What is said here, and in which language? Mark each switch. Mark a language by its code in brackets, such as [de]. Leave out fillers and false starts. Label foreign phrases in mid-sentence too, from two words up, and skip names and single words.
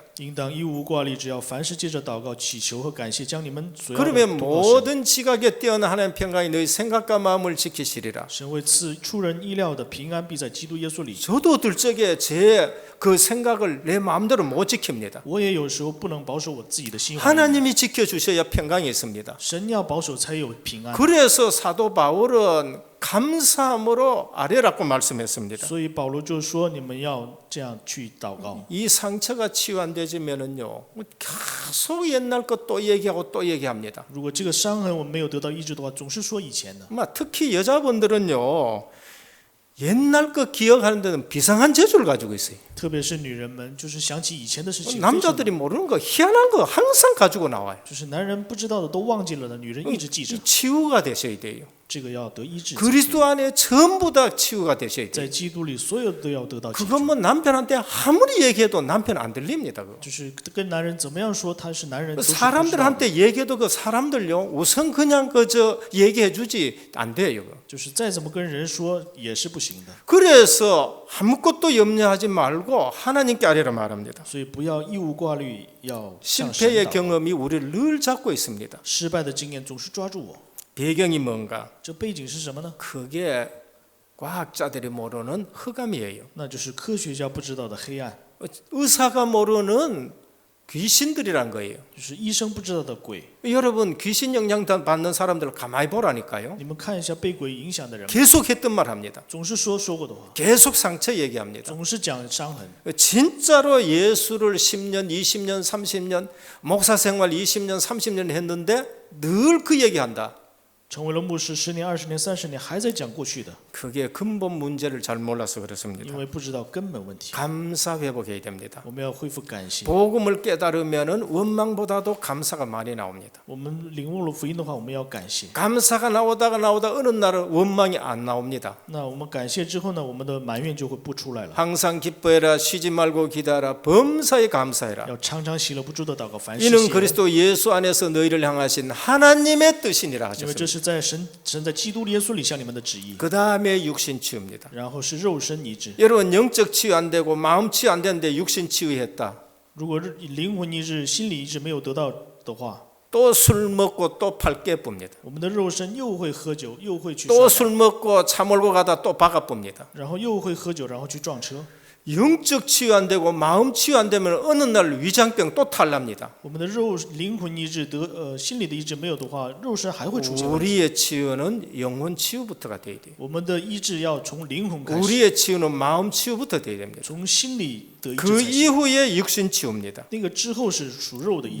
[zh] 应当一无挂虑，只要凡事借着祷告、祈求和感谢，将你们所要的 [ko] 그러면 [zh] 都告神。 [ko] 모든 지각에 뛰어난 하나님 평강이 너희 생각과 마음을 지키시리라. [zh] 神为赐出人意料的平安，必在基督耶稣里。 [ko] 저도 들적에 제 그 생각을 내 마음대로 못 지킵니다. [zh] 我也有时候不能保守我自己的心怀， [ko] 하나님이 지켜주셔야 평강이 있습니다. [zh] 神要保守才有平安。 [ko] 그래서 사도 바울은 감사함으로 아뢰라고 말씀했습니다. [zh] 所以保罗就说：“你们要这样去祷告。 [ko] 이 상처가 치유 안 되지면은요 계속 옛날 것 또 얘기하고 또 얘기합니다. [zh] 如果这个伤痕我们没有得到医治的话，总是说以前的。 [ko] 특히 여자분들은요 옛날 것 기억하는 데는 비상한 재주를 가지고 있어요. [zh] 特别是女人们，就是想起以前的事情。 [ko] 남자들이 모르는 거 희한한 거 항상 가지고 나와요. [zh] 就是男人不知道的都忘记了的，女人一直记着。 [ko] 이 치유가 되셔야 돼요. [zh] 这个要得医治。 [ko] 그리스도 안에 전부 다 치유가 되셔야 돼요. [zh] 在基督里，所有都要得到解 [ko] 그건 [zh] 决。 [ko] 뭐 남편한테 아무리 얘기해도 남편 안 들립니다. 그거. [zh] 就是跟男人怎么样说他是男人，都是不知道的 [ko] 사람들한테 얘기해도 그 사람들요 우선 그냥 그저 얘기해주지 안 돼요. 그거. [zh] 就是再怎么跟人说也是不行的。 [ko] 그래서 아무것도 염려하지 말고 하나님께 아뢰라 말합니다. [zh] 所以不要义无挂虑，要向神 [ko] 실패의 [zh] 祷告。 [ko] 경험이 우리를 늘 잡고 있습니다. [zh] 失败的经验总是抓住我。 [ko] 배경이 뭔가? [zh] 这背景是什么呢？ [ko] 그게 과학자들이 모르는 흑암이에요. [zh] 那就是科学家不知道的黑暗， [ko] 의사가 모르는 귀신들이란 거예요. [zh] 就是医生不知道的鬼。 [ko] 여러분 귀신 영향 받는 사람들을 가만히 보라니까요. [zh] 你们看一下被鬼影响的人， [ko] 계속 했던 말 합니다. [zh] 总是说过的话， [ko] 계속 상처 얘기합니다. [zh] 总是讲伤痕。 [ko] 진짜로 예수를 10년, 20년, 30년 목사 생활 20년, 30년 했는데 늘 그 얘기한다. [zh] 成为了牧师10年、20年、30年，还在讲过去的， [ko] 그게 근본 문제를 잘 몰라서 그렇습니다. [zh] 因为不知道根本问题。 [ko] 감사 회복해야 됩니다. [zh] 我们要恢复感谢。 [ko] 복음을 깨달으면은 원망보다도 감사가 많이 나옵니다. [zh] 我们领悟了福音的话，我们要感谢。 [ko] 감사가 나오다가 어느 날은 원망이 안 나옵니다. [zh] 那我们感谢之后呢，我们的埋怨就会不出来了。 [ko] 항상 기뻐해라, 쉬지 말고 기다라, 범사에 감사해라. [zh] 要常常喜乐不住的祷告，凡事 [ko] 이는 [zh] 谢恩， [ko] 그리스도 예수 안에서 너희를 향하신 하나님의 뜻이니라 [zh] 因为这 [ko] 하셨습니다. [zh] 是在神在基督耶稣里向你们的旨意。 [ko] 그 다음에 육신 치유입니다. [zh] 然后是肉身医治。 [ko] 여러분 영적 치유 안 되고 마음 치유 안 되는데 육신 치유했다. [zh] 如果灵魂医治、心理医治没有得到的话， [ko] 또 술 먹고 또 팔 깨뿝니다. [zh] 我们的肉身又会喝酒，又会去摔 [ko] 또 [zh] 倒， [ko] 술 먹고 차 몰고 가다 또 박아뿝니다. [zh] 然后又会喝酒，然后去撞车。 [ko] 영적 치유 안 되고 마음 치유 안 되면 어느 날 위장병 또 탈납니다. [zh] 我们的灵魂医治心理的医治没有的话，肉身还会出现问题。 [ko] 우리의 치유는 영혼 치유부터가 돼야 돼요. [zh] 我们的医治要从灵魂开始， [ko] 우리의 치유는 마음 치유부터 돼야 됩니다. [zh] 从心理得医治 [ko] 그 [zh] 才行。 [ko] 이후에 육신 치유입니다. [zh] 那个之后是属肉的医治。